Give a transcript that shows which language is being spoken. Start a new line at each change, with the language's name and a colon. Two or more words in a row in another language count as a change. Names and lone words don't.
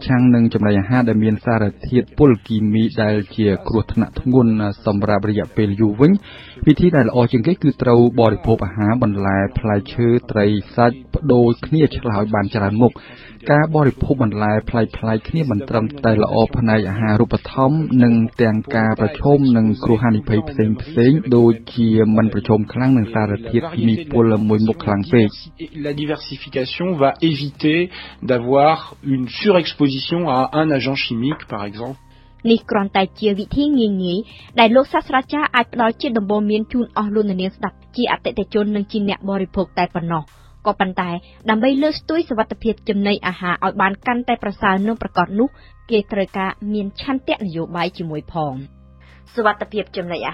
Khmer: ឆាំងនឹងចំណីអាហារដែលមានសារធាតុពុលគីមីដែលជាគ្រោះថ្នាក់ធ្ងន់សម្រាប់រយៈពេលយូរវិញវិធីដែលល្អជាងគេគឺត្រូវបរិភោគអាហារបន្លែផ្លែឈើត្រីសាច់បដូរគ្នាឆ្លើយបានច្រើនមុខការបរិភោគបន្លែផ្លែៗគ្នាមិនត្រឹមតែល្អផ្នែកអាហារូបត្ថម្ភនិងទាំងការប្រឈមនឹងគ្រោះហានិភ័យផ្សេងៗដូចជាមិនប្រឈមខ្លាំងនឹងសារធាតុគីមីពុលមួយមុខខ្លាំងពេក
French: La diversification va éviter d'avoir une surexposition à un agent chimique, par exemple.
Khmer: នេះគ្រាន់តែជាវិធីងាយៗដែលលោកសាស្ត្រាចារ្យអាចផ្ដល់ជាដំបូន្មានជូនអស់លោកអ្នកនាងស្ដាប់ជាអតិថិជននិងជាអ្នកបរិភោគតែប៉ុណ្ណោះក៏ប៉ុន្តែដើម្បីលើកស្ទួយសុវត្ថិភាពចំណីអាហារឲ្យបានកាន់តែប្រសើរនិងប្រកបនោះគេត្រូវការមានឆន្ទៈនយោបាយជាមួយផងសុវត្ថិភាពចំណីអា